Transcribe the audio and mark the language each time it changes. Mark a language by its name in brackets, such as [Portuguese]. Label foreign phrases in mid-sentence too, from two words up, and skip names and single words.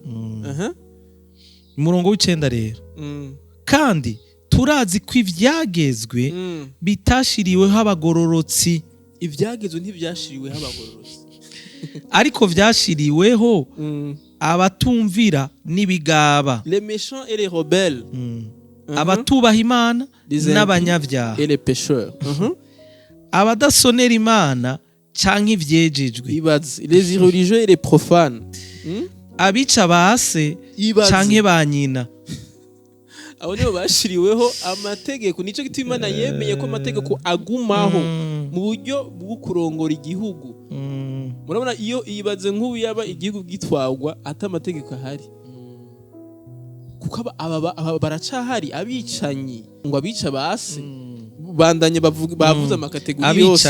[Rundi] Umurongo w'icenda rero, kandi turazi ko ivyagezwe bitashiriweho abagororotsi. Ibyagezwe ntibyashiriweho abagororotsi, ariko vyashiriweho abatumvira n'ibigaba, [French] les méchants et les rebelles, [Rundi] abatubaha Imana n'abanyabyaha, [French] et les pécheurs, [Rundi] abadasonera Imana canke ivyejejwe, [French] les irreligieux et les profanes, [Rundi] abica base canke ba nyina. Abo nibo bashiriweho amategeko. Nico gituma Imana yemeye ko amategeko agumaho mu buryo bwo kurongora igihugu. Murabona iyo ibaze nk'ubu yaba igihugu gitwagwa ata amategeko ahari, kuko aba baracahari abicanyi, ngo abica base bandanye bavuze amakategori yose,